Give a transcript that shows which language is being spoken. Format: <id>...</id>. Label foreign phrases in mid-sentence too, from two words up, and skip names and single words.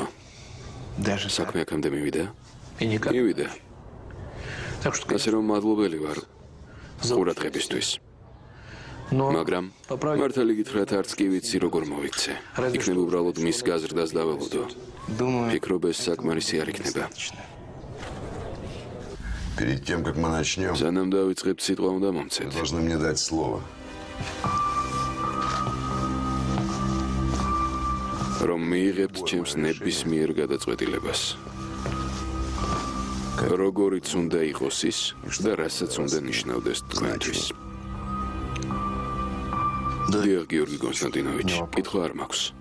<ka>საქმე აქამდე მივიდა? მივიდა. ასე რომ მადლობელი ვარ ყურადღებისთვის. მაგრამ მართალი გითხრათ, არც კი ვიცი როგორ მოვიქცე. იქნება უბრალოდ მის გაზრდას დაველოდო. ფიქრობ, ეს საკმარისი არ იქნება.</ka> <ru>Перед тем, как мы начнем,</ru> <ka>სანამ დავიწყებთ, სიტყვა უნდა მომცეთ.</ka> <ru>вы должны мне дать слово.</ru> <ka>რომ მიიღებთ ჩემს ნებისმიერ გადაწყვეტილებას. როგორიც უნდა იყოს ის და რასაც უნდა ნიშნავდეს თქვენთვის. დიახ, გიორგი კონსტანტინოვიჩ, კითხვა არ მაქვს.</ka>